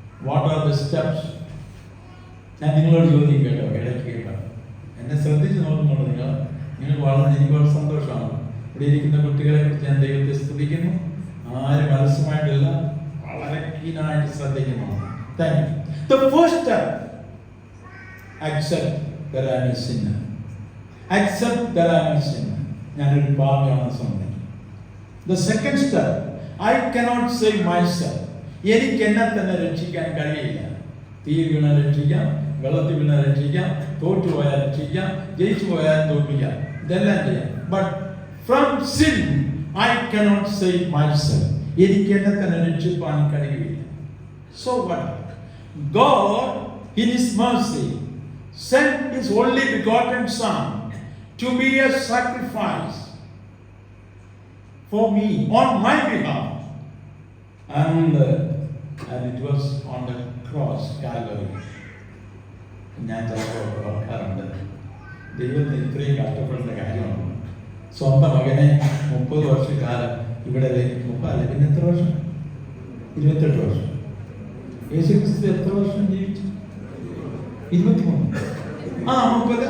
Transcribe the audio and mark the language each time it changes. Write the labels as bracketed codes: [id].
[en] What are the steps? [ml] ഞാൻ നിങ്ങളോട് ചോദിക്കും കേട്ടോ, ഇടയ്ക്ക് കേട്ടോ. എന്നെ ശ്രദ്ധിച്ച് നോക്കുന്നുണ്ട് നിങ്ങൾക്ക് എനിക്ക് വളരെ സന്തോഷമാണ്. ഇവിടെ ഇരിക്കുന്ന കുട്ടികളെ കുറിച്ച് ഞാൻ ദൈവത്തെ സ്തുതിക്കുന്നു. ആരും മനസ്സുമായിട്ടില്ല, വളരെ കീനായിട്ട് ശ്രദ്ധിക്കുന്നു. [en] Thank you. The first step, accept that I am a sinner. Accept that I am a sinner. [ml] ഞാനൊരു പാപിയാണെന്ന് സമ്മതിക്കും. [en] The second step, I cannot save myself. [ml] എനിക്ക് എന്നെ തന്നെ രക്ഷിക്കാൻ കഴിയില്ല. തീ വീണ രക്ഷിക്കാം, വെള്ളത്തിൽ വീണ രക്ഷിക്കാം, തോറ്റുപോയാൽ രക്ഷിക്കാം, ജയിച്ചു പോയാൽ തോൽപ്പിക്കാം, ഇതെല്ലാം ചെയ്യാം. [en] But from sin, I cannot save myself. [ml] എനിക്ക് എന്നെ തന്നെ രക്ഷിപ്പാൻ കഴിയില്ല. [en] So what? God, in His mercy, sent His only begotten Son to be a sacrifice for me on my behalf, and it was on the cross, Calvary. [ml] ഞാൻ ചിലപ്പോൾ ഓർക്കാറുണ്ട്, ദൈവത്തിന് ഇത്രയും കഷ്ടപ്പെടുന്ന കാര്യമാണ്. സ്വന്തം മകനെ 30 വർഷക്കാലം ഇവിടെ 30 പിന്നെ എത്ര വർഷം? 28 വർഷം. യേശുക്രിസ്തു എത്ര വർഷം ജീവിച്ചു? 23. 30.